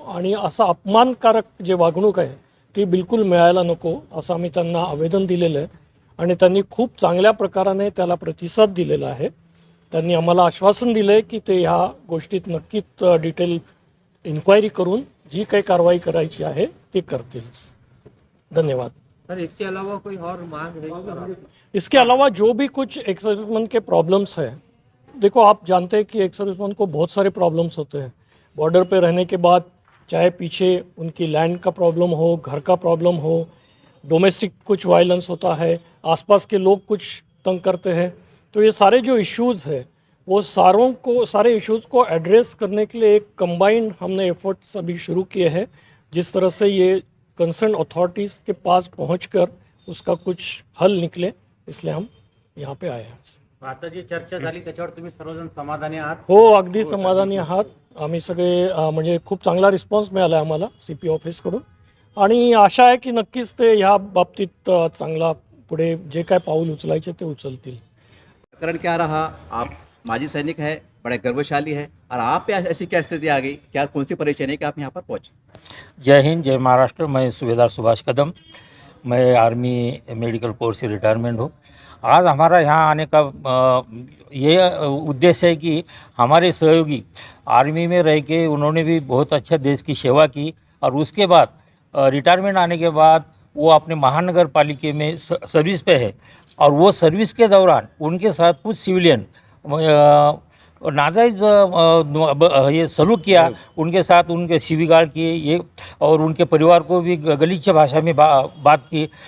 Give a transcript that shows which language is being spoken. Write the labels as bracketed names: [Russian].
[Marathi] आणि असा अपमानकारक जे वागणूक आहे ती बिलकुल मिळायला नको, असं आम्ही त्यांना आवेदन दिलेलं आहे. आणि त्यांनी खूप चांगल्या प्रकाराने त्याला प्रतिसाद दिलेला आहे. त्यांनी आम्हाला आश्वासन दिलं आहे की ते ह्या गोष्टीत नक्कीच डिटेल इन्क्वायरी करून जी काही कारवाई करायची आहे ती करतील. धन्यवाद. [Hindi] सर, इसके अलावा कोई और मांग है? इसके अलावा जो भी कुछ एक सर्विसमैन के प्रॉब्लम्स हैं, देखो आप जानते हैं कि एक सर्विसमैन को बहुत सारे प्रॉब्लम्स होते हैं. बॉर्डर पे रहने के बाद चाहे पीछे उनकी लैंड का प्रॉब्लम हो, घर का प्रॉब्लम हो, डोमेस्टिक कुछ वायलेंस होता है, आसपास के लोग कुछ तंग करते हैं, तो ये सारे जो इश्यूज़ हैं वो सारे इश्यूज़ को एड्रेस करने के लिए एक कंबाइंड हमने एफर्ट्स अभी शुरू किए हैं. जिस तरह से ये कंसर्न अथॉरिटीज़ के पास पहुंचकर उसका कुछ हल निकले, इसलिए हम यहाँ पे आए हैं. [Marathi] आता जी चर्चा झाली त्याच्यावर तुम्ही सर्वजण समाधानी आहात? हो, अगदी समाधानी आहात. आम्ही सगळे म्हणजे खूप चांगला रिस्पॉन्स मिळाला आहे आम्हाला CP ऑफिसकडून. आणि आशा आहे की नक्कीच ते ह्या बाबतीत चांगला पुढे जे काय पाऊल उचलायचे ते उचलतील. [Hindi] प्रकरण क्या रहा? आप माजी सैनिक है, बड़े गर्वशाली है, और आप पे ऐसी क्या स्थिति आ गई, क्या कौन सी परेशानी कि आप यहाँ पर पहुँचे? जय हिंद, जय महाराष्ट्र। मैं सूबेदार सुभाष कदम, मैं आर्मी मेडिकल कोर से रिटायरमेंट हूँ। आज हमारा यहाँ आने का ये उद्देश्य है कि हमारे सहयोगी आर्मी में रह के उन्होंने भी बहुत अच्छा देश की सेवा की, और उसके बाद रिटायरमेंट आने के बाद वो अपने महानगर पालिका में सर्विस पे है, और वो सर्विस के दौरान उनके साथ कुछ सिविलियन नाजायज़ ये सलूक किया, उनके साथ उनके शिविगाड़ किए ये, और उनके परिवार को भी गलीचे भाषा में बात की।